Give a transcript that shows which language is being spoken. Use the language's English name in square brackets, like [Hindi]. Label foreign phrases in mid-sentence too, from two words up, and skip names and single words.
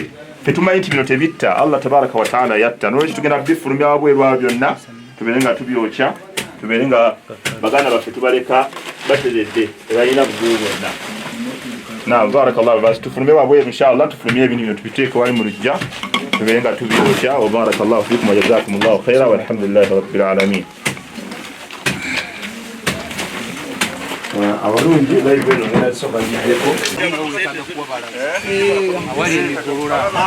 [Ganda] Ffe tumanyi nti bino tebitta, Allah [Arabic] تبارك وتعالى [Ganda] yatta. Nolwekyo tugenda bifulumya wabweru abo byonna, tubeere nga tubyokya, tubeere nga baganda baffe tubaleka bateredde tebalina bugumu bwonna. Naam, barakallahu basi tufulume wabweru inshallah, tufulumye ebintu bino tubiteeke wali mu luggya, tubeere nga tubyokya. [Arabic] وبارك الله فيكم وجزاكم الله خيرا والحمد لله رب العالمين. [Ganda] Abalungi live eno ngenda soka njiddeko awali emigolola